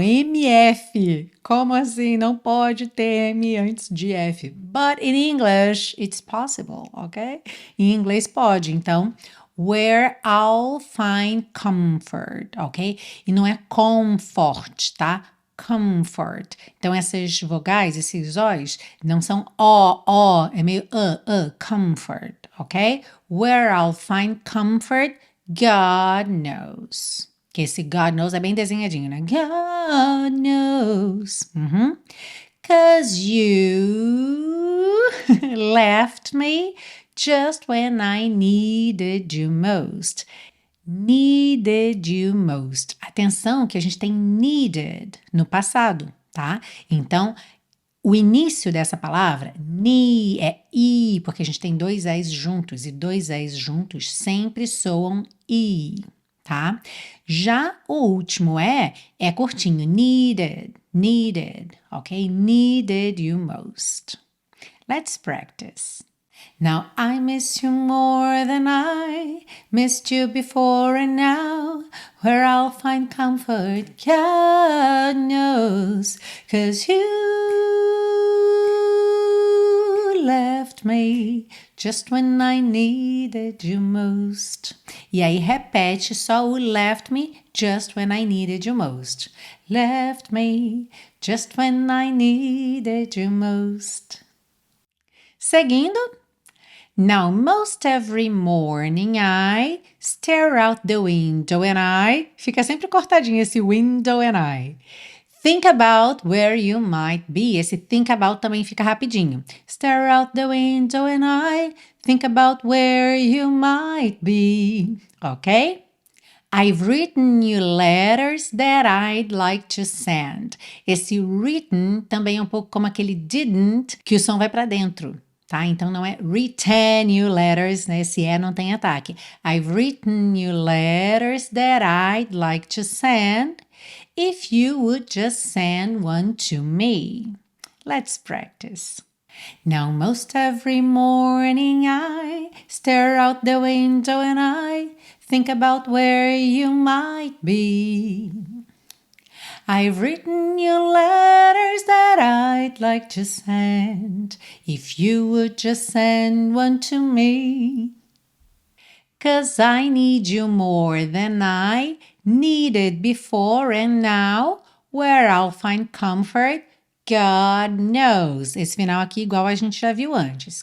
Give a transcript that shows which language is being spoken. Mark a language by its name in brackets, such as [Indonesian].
[Portuguese] MF. Como assim? Não pode ter M antes de F. [English] But in English, it's possible, ok? [Portuguese] Em inglês pode. [English] Então, where I'll find comfort, ok? [Portuguese] E não é comfort, tá? Comfort. Então, essas vogais, esses O's, não são O, é meio comfort, ok? [English] Where I'll find comfort, God knows. [Portuguese] Que esse [English] God knows [Portuguese] é bem desenhadinho, né? [English] God knows. 'Cause you left me just when I needed you most. Needed you most. [Portuguese] Atenção que a gente tem needed no passado, tá? Então, o início dessa palavra, é I, porque a gente tem dois E's juntos, e dois E's juntos sempre soam I, tá? Já o último é curtinho, needed, ok? [English] Needed you most. Let's practice. Now I miss you more than I missed you before, and now where I'll find comfort, God knows, 'cause you left me just when I needed you most. [Portuguese] E aí repete só o [English] left me just when I needed you most. Left me just when I needed you most. Seguindo. Now most every morning I stare out the window and I... [Portuguese] Fica sempre cortadinho esse [English] window and I. Think about where you might be. [Portuguese] Esse [English] think about [Portuguese] também fica rapidinho. [English] Stare out the window and I think about where you might be. Ok? I've written you letters that I'd like to send. [Portuguese] Esse written também é um pouco como aquele didn't, que o som vai para dentro. Tá? Então não é [English] written you letters, [Portuguese] né? Esse E não tem ataque. [English] I've written you letters that I'd like to send. If you would just send one to me. Let's practice. Now most every morning I stare out the window and I think about where you might be. I've written you letters that I'd like to send. If you would just send one to me. 'Cause I need you more than I needed before and now. Where I'll find comfort, God knows. [Portuguese] Esse final aqui igual a gente já viu antes.